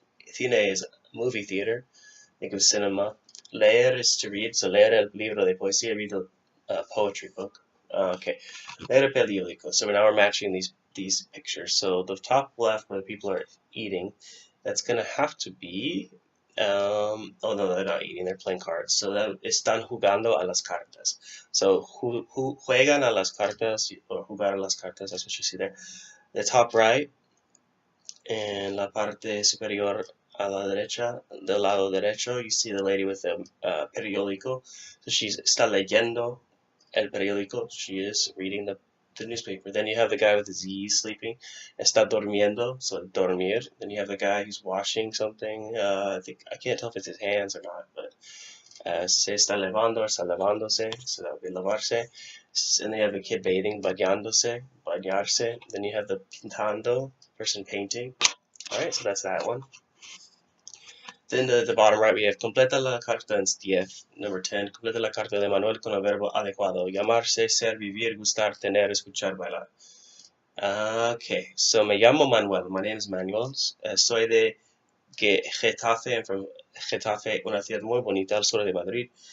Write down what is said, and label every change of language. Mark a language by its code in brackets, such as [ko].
[en] Cine is movie theater. Think of cinema. Leer is to read, so [es] leer el libro de poesía, [en] read the poetry book. Okay, [es] leer el periódico. [en] So now we're matching these pictures. So the top left where the people are eating, that's gonna have to be, oh no, they're not eating, they're playing cards. [es] So that están jugando a las cartas. So juegan a las cartas, or jugar a las cartas, [en] that's what you see there. The top right, [es] en la parte superior a la derecha, del lado derecho, [en] you see the lady with the periódico. [es] So está leyendo el periódico. [en] She is reading the newspaper. Then you have the guy with the Z sleeping. [es] Está durmiendo, so dormir. [en] Then you have the guy who's washing something. I can't tell if it's his hands or not, but [es] se está lavando, está lavándose, [en] so that would be lavarse. And then you have the kid bathing, [es] bañándose, bañarse. [en] Then you have the pintando, person painting. Alright, so that's that one. Then the bottom right we have [es] completa la carta en 10. Number 10, completa la carta de Manuel con el verbo adecuado. Llamarse, ser, vivir, gustar, tener, escuchar, bailar. Okay, so me llamo Manuel. [en] My name is Manuel. [es] Soy de Getafe. [en] I'm from Getafe, [es] una ciudad muy bonita al sur de Madrid.